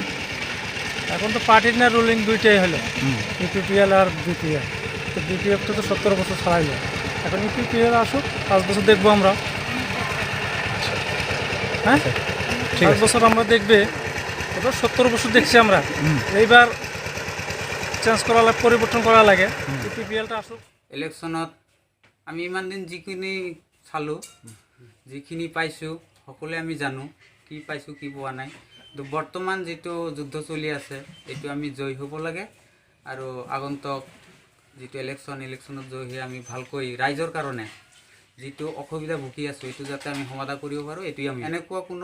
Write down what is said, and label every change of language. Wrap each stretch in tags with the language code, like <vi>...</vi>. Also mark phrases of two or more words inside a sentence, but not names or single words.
<bn>এখন তো পার্টির না রুলিং দুইটাই হলো UPPL আর BPF তো BPF তো 17 বছর চালাইলো এখন UPPL আসুক 5 বছর দেখবো আমরা হ্যাঁ 5 বছর আমরা দেখবে ওটা 17 বছর দেখছি আমরা এইবার চেঞ্জ করা লাগে পরিবর্তন করা লাগে UPPLটা আসুক</bn> <as>ইলেকশ্যনত আমি ইমান দিন যিখিনি চালোঁ যিখিনি পাইছোঁ সকলোৱে আমি জানো কি পাইছোঁ কি পোৱা নাই কিন্তু বৰ্তমান যিটো যুদ্ধ চলি আছে এইটো আমি জয় হ'ব লাগে আৰু আগন্তুক যিটো ইলেকশ্যনত জয় হৈ আমি ভালকৈ ৰাইজৰ কাৰণে যিটো অসুবিধা ভুগি আছোঁ এইটো যাতে আমি সমাধান কৰিব পাৰোঁ এইটোৱে আমি এনেকুৱা কোনো</as>